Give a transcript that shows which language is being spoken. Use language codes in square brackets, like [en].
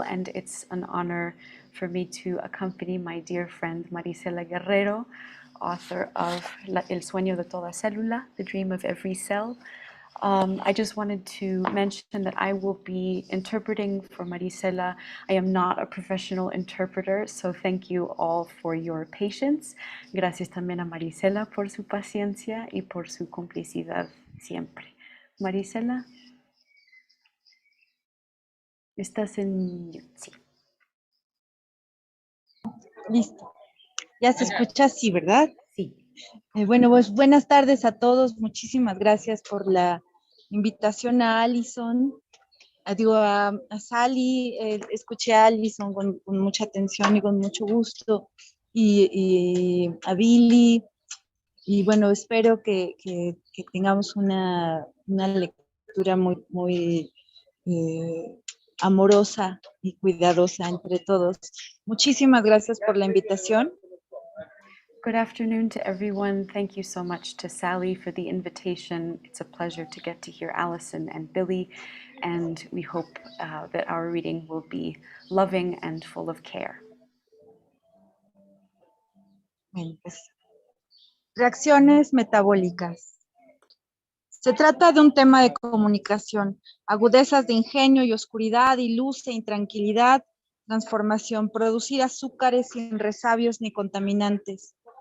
[en] And it's an honor for me to accompany my dear friend Maricela Guerrero, author of El sueño de toda célula, The Dream of Every Cell. I just wanted to mention that I will be interpreting for Maricela. I am not a professional interpreter, so thank you all for your patience. [es] Gracias también a Maricela por su paciencia y por su complicidad siempre. Maricela, ¿estás en mute? Sí. Listo. Ya se escucha así, ¿verdad? Sí. Bueno, pues buenas tardes a todos. Muchísimas gracias por la invitación a Allison. A Sally, escuché a Allison con mucha atención y con mucho gusto. Y a Billy. Y bueno, espero que tengamos una lectura muy amorosa y cuidadosa entre todos. Muchísimas gracias por la invitación. [en] Good afternoon to everyone. Thank you so much to Sally for the invitation. It's a pleasure to get to hear Allison and Billy, and we hope that our reading will be loving and full of care. [es] Bueno, pues, reacciones metabólicas. Se trata de un tema de comunicación, agudezas de ingenio y oscuridad y luz e intranquilidad, transformación, producir azúcares sin resabios ni contaminantes.